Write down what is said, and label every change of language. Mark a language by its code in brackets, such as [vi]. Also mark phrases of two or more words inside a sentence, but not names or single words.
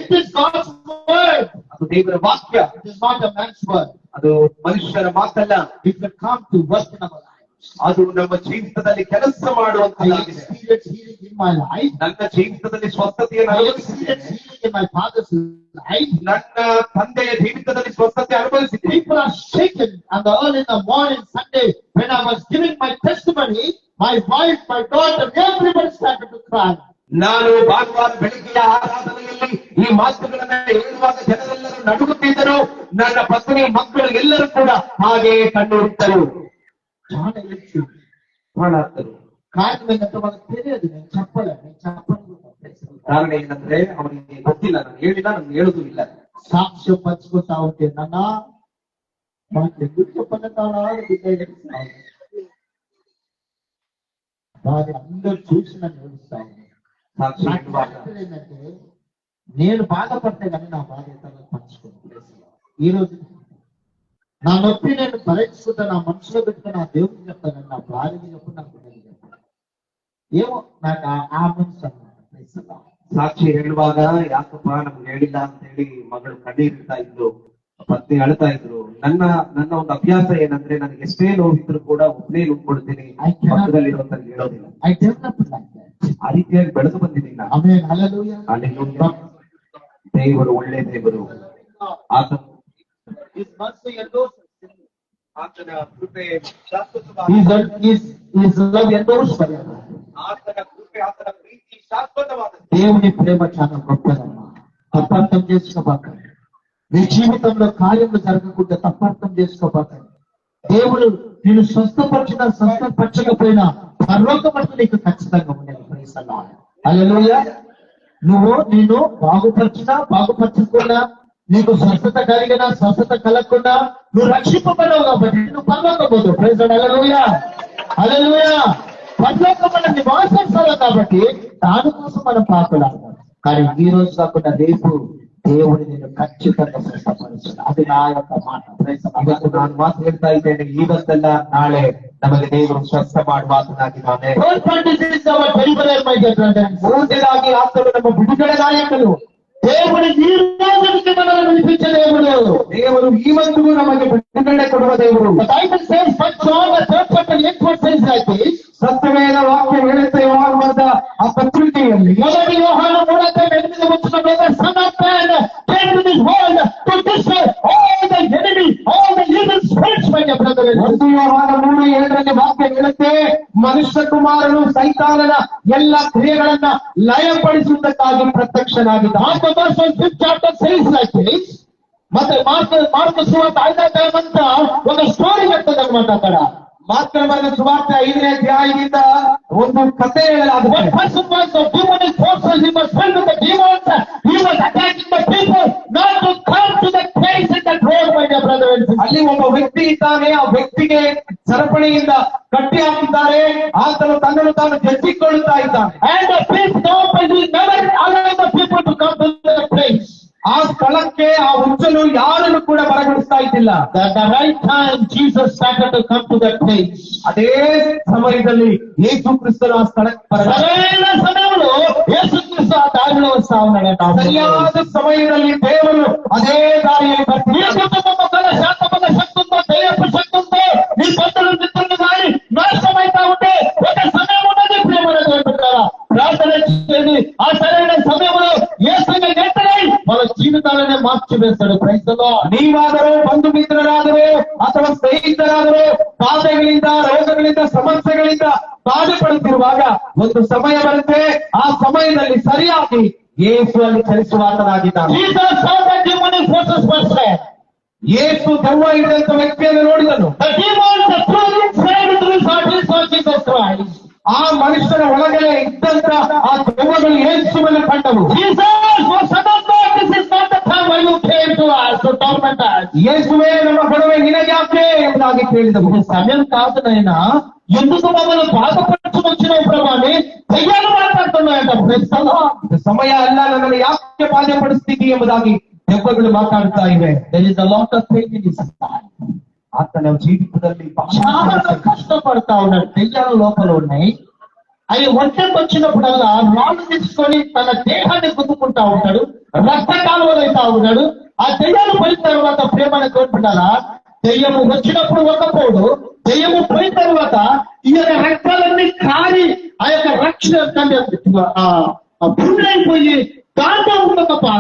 [kn] ಅದು ದೇವರ ವಾಕ್ಯ, ಅದು ಮನುಷ್ಯರ ಮಾತಲ್ಲ. ಅದು ನಮ್ಮ ಜೀವಿತದಲ್ಲಿ ಕೆಲಸ ಮಾಡುವಂತದ್ದಾಗಿದೆ. ನನ್ನ ಜೀವಿತದಲ್ಲಿ ಸ್ವಸ್ಥತೆಯನ್ನು ಅನುಭವಿಸಿದ್ದೇನೆ. ನನ್ನ ತಂದೆಯ ಜೀವಿತದಲ್ಲಿ ಸ್ವಸ್ಥತೆ ಅನುಭವಿಸಿದ್ದೇನೆ. [en] People are shaken, and early in the morning Sunday when I was giving my testimony, my wife, my daughter, everybody started to cry. [kn] ನಾನು ಭಾನುವಾರ ಬೆಳಿಗ್ಗೆಯ ಆರಾಧನೆಯಲ್ಲಿ ಈ ಮಾತುಗಳನ್ನ ಹೇಳುವಾಗ ಜನರೆಲ್ಲರೂ ನಡುಗುತ್ತಿದ್ದರು. ನನ್ನ ಪತ್ನಿ, ಮಕ್ಕಳು ಎಲ್ಲರೂ ಕೂಡ ಹಾಗೆ ಕಣ್ಣುರಿಟ್ಟರು, ಪ್ರಾಣಾತ್ತರು. ಕಾರಣ ಏನಂತ [te] మనకు తెలియదు, నేను చెప్పను. [kn] ಕಾರಣ ಏನಂದ್ರೆ ಅವನಿಗೆ ಗೊತ್ತಿಲ್ಲ, ನಾನು ಹೇಳಿಲ್ಲ, ನಾನು ಹೇಳುದು ಇಲ್ಲ. [te] సాక్ష్యం పంచుకుంటా ఉంటే నాన్న మనకు ఎందుకు చెప్పనంటానా వారి అందరూ చూసి నన్ను ఏడుస్తాను. ఏంటంటే నేను బాధపడితే కానీ నా బాధ ఇతరులకు పంచుకుంటాను. ఈ రోజు నా నొప్పి నేను భరించుకుంటా, నా మనసులో పెట్టుకుని నా దేవుడికి చెప్తాను, నా భార్యకి చెప్పు, నా బిడ్డకి చెప్తాను. ఏమో నాకు ఆ మనసు అన్నమాట. [kn] ಸಾಕ್ಷಿ ಹೇಳುವಾಗ ಯಾಕಪ್ಪ ನಮ್ಗೆ ಹೇಳಿಲ್ಲ ಅಂತ ಹೇಳಿ ಮಗಳು ಕಣ್ಣೀರಿಡ್ತಾ ಇದ್ರು, ಪತ್ನಿ ಅಳ್ತಾ ಇದ್ರು. ನನ್ನ ಒಂದು ಅಭ್ಯಾಸ ಏನಂದ್ರೆ, ನನಗೆ ಎಷ್ಟೇ ನೋವಿದ್ರು ಕೂಡ ಒಬ್ಬನೇ ನುಗ್ಕೊಡ್ತೀನಿ, ಪಕ್ಕದಲ್ಲಿರುವಂತ ಹೇಳೋದಿಲ್ಲ. ಆ ರೀತಿಯಾಗಿ ಬೆಳೆದು ಬಂದಿದ್ದೀನಿ ನಾನು. ದೇವರು ಒಳ್ಳೆ ದೇವರು. ಆತ ಆತನ ಕೃಪೆ ಶಾಶ್ವತವಾದ, [en] His love endures forever. [kn] ಆತನ ಕೃಪೆ, ಆತನ ಪ್ರೀತಿ ಶಾಶ್ವತವಾದದ್ದು. [te] దేవుని ప్రేమ చాలా గొప్పదమ్మా. తప్పర్థం చేసుకోబాకండి. నీ జీవితంలో కార్యములు జరగకుండా తప్పర్థం చేసుకోబాకండి. దేవుడు నేను స్వస్థపరచకపోయినా పరలోకమంతా నీకు ఖచ్చితంగా ఉండేది. [en] Praise the Lord. Hallelujah. [te] నువ్వు నేను బాగుపరచకుండా, నీకు స్వస్థత కలిగినా స్వస్థత కలగకుండా నువ్వు రక్షింపబడవు కాబట్టి నువ్వు పరలోకం పోతావు. [en] Praise the Lord. Hallelujah. Hallelujah. [te] పరలోకం మన నివాసం స్థలం కాబట్టి దానికోసం మనం పాకులాడతాం. కానీ ఈ రోజు కాకుండా రేపు దేవుడు నేను ఖచ్చితంగా స్వస్థపరుస్తాడు. అది నా యొక్క మాట. [kn] ಇವತ್ತು ನಾನು ಮಾತು ಹೇಳ್ತಾ ಇದ್ದೇನೆ, ಇವತ್ತೆಲ್ಲ ನಾಳೆ ನಮಗೆ ದೇವರು ಸ್ವಸ್ಥ ಮಾಡುವಾತನಾಗಿದ್ದಾನೆ. ಮೂರನೇದಾಗಿ ಆತನು ನಮ್ಮ ಬಿಡುಗಡೆ ನಾಯಕನು. [te] దేవుడు ఈ రోజుకి మనల్ని విడిపించే దేవుడు. [kn] ದೇವರು ಇವತ್ತಿಗೂ ನಮಗೆ ಬಿಡುಗಡೆ ಕೊಡುವ ದೇವರು. ಸತ್ಯವೇದ ವಾಕ್ಯ ಹೇಳುತ್ತೆ ಯೋಹಾನದ ಆ ಪತ್ರಿಕೆಯಲ್ಲಿ, [te] మొదటి యోహాను [en] 3:8 Son of Man came to this world to destroy all the enemy, all the evil spirits, my dear brother. [kn] 1 ಯೋಹಾನ 3:7 ವಾಕ್ಯ ಹೇಳುತ್ತೆ, ಮನುಷ್ಯ ಕುಮಾರನು ಸೈತಾನನ ಎಲ್ಲ ಕ್ರಿಯೆಗಳನ್ನ ಲಯಪಡಿಸುವುದಕ್ಕಾಗಿ ಪ್ರತ್ಯಕ್ಷನಾಗಿದ್ದ. [en] Fifth chapter says like this. [te] ಮತ್ತೆ మార్కు సువార్త 5వ అధ్యాయమంతా ఒక స్టోరీ చెప్తుందన్నమాట. అక్కడ [kn] ಮಾರ್ಕನ ಬರೆದ ಸುವಾರ್ತೆ 5ನೇ ಅಧ್ಯಾಯದಿಂದ ಒಂದು ಕಥೆ ಹೇಳಲಾಗಿದೆ. [en] One person was the demonic forces. He was filled with the demons. He was attacking the people not to come to the place in the road, my dear brother and sister. [kn] ಅಲ್ಲಿ ಒಬ್ಬ ವ್ಯಕ್ತಿ ಇದ್ದಾನೆ, ಆ ವ್ಯಕ್ತಿಗೆ ಸರಪಣಿಯಿಂದ ಕಟ್ಟಿ ಹಾಕಿದ್ದಾರೆ. ಆತನು ತನ್ನನ್ನು ತಾನು ಜಜ್ಜಿಕೊಳ್ಳುತ್ತಾ ಇದ್ದಾನೆ. [en] And the priest will never allow the people to come to the place. [kn] ಆ ಸ್ಥಳಕ್ಕೆ ಆ ಹುಚ್ಚನು ಯಾರನ್ನು ಕೂಡ ಬರಗೊಳಿಸ್ತಾ ಇದ್ದಿಲ್ಲ. [en] At the right time Jesus started to come to that place. [kn] ಅದೇ ಸಮಯದಲ್ಲಿ ಯೇಸು ಕ್ರಿಸ್ತನು ಆ ಸ್ಥಳಕ್ಕೆ [te] సరైన సమయంలో యేసుక్రీస్తు ఆ దారిలో వస్తా ఉన్నాడంట. [kn] ಸರಿಯಾದ ಸಮಯದಲ್ಲಿ ದೇವರು ಅದೇ ದಾರಿಯಲ್ಲಿ [te] నీ కుటుంబం గల శాంతమైన శక్తితో, దయపు శక్తితో నీ బంధువులు మిత్రులు కానీ నాశనమైతా ఉంటే ఒక సమయం ఉన్నది. ప్రేమను కోరుకుంటారా? ప్రార్థన చేయండి. ఆ సరైన సమయంలో యేసుని వెంటనే మన జీవితాలనే మార్చి వేస్తాడు. [en] Praise the Lord. [kn] ನೀವಾದರೂ ಬಂಧು ಮಿತ್ರರಾದರೂ ಅಥವಾ ಸ್ನೇಹಿತರಾದರೂ ಬಾಧೆಗಳಿಂದ, ರೋಗಗಳಿಂದ, ಸಮಸ್ಯೆಗಳಿಂದ ಬಾಧೆಪಡುತ್ತಿರುವಾಗ ಒಂದು ಸಮಯ ಬರುತ್ತೆ. ಆ ಸಮಯದಲ್ಲಿ ಸರಿಯಾಗಿ ಯೇಸು ಅಲ್ಲಿ ಚಲಿಸುವಾತನಾಗಿದ್ದಾನೆ. [en] Jesus saw the demonic forces first. [kn] ಯೇಸು ದೆವ್ವ ಇದ್ದಂತ ವ್ಯಕ್ತಿಯನ್ನು ನೋಡಿದನು. [en] The demons are thrown inside through Jesus Christ. [kn] ಆ ಮನುಷ್ಯನ ಒಳಗಡೆ ಇದ್ದಂತ ಆ ದೆವ್ವಗಳು ಯೇಸುವನ್ನು ಕಂಡವು. [en] Jesus was son of God. This is not the time when you came to us to torment us. [kn] ಯೇಸುವೇ ನಮ್ಮ ಕೊಡುವೆ ನಿನಗ್ಯಾಕೆ ಎಂಬುದಾಗಿ ಕೇಳಿದವು. [te] ఇది సమయం కాదు నాయనా, ఎందుకు మమ్మల్ని బాధపరచుకు వచ్చినావు ప్రభా అని దయ్యాలు మాట్లాడుతున్నాయంట. [kn] ಇದು ಸಮಯ ಅಲ್ಲ, ನನ್ನನ್ನು ಯಾಕೆ ಬಾಧೆಪಡಿಸ್ತೀವಿ ಎಂಬುದಾಗಿ ದೆವ್ವಗಳು ಮಾತಾಡ್ತಾ ಇವೆ. [en] There is a lot of pain in his life. [kn] ಆತನ ಜೀವಿತದಲ್ಲಿ [te] చాలా కష్టపడతా ఉన్నాడు. దెయ్యాలు లోపల ఉన్నాయి. అవి ఒంటరికి వచ్చినప్పుడల్లా రాళ్ళు తీసుకొని తన దేహాన్ని గుద్దుకుంటా ఉంటాడు. రక్త కాలువలు అవుతా ఉన్నాడు. ఆ దెయ్యాలు పోయిన తర్వాత ప్రేమను కోరుకుంటారా? దెయ్యము వచ్చినప్పుడు ఒకపోడు, దెయ్యము పోయిన తర్వాత ఈ యొక్క రక్తాలన్నీ కారి ఆ యొక్క రక్షణ పుండైపోయి దాంట్లో ఉన్న బాధ,